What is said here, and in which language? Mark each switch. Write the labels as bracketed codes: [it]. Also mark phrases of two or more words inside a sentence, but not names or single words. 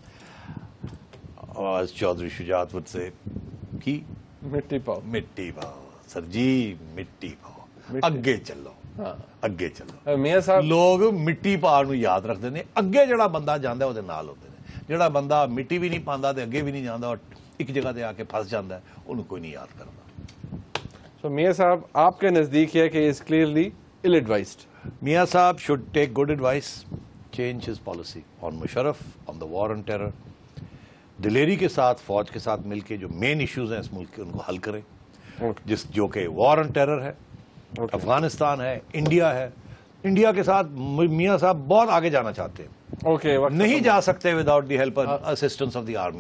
[pa] چودھری شجاعت وت سے کی مٹی پاؤ سر جی, مٹی پاؤ, اگے چلو, اگے چلو. میاں صاحب [ur] لوگ مٹی پا نو یاد رکھتے ہیں, اگے جڑا بندہ جانا وہ نال ہوتے ہیں, جڑا بندہ مٹی بھی نہیں پاندا تے اگے بھی نہیں جانا اور ایک جگہ تے آ کے پھنس جاتا ہے, انہوں کوئی نہیں یاد کرتا. So, میاں صاحب آپ کے نزدیک ہے کہ [en] is clearly ill advised. میاں صاحب should take good advice, change his policy on Musharraf, on the war on terror. [ur] دلیری کے ساتھ فوج کے ساتھ مل کے جو [en] main issues [ur] ہیں اس ملک کے ان کو حل کریں, جو کہ [en] war on terror [ur] ہے, افغانستان ہے, انڈیا ہے, انڈیا کے ساتھ میاں صاحب بہت آگے جانا چاہتے ہیں, اوکے, نہیں جا سکتے [en] without the help assistance of the army.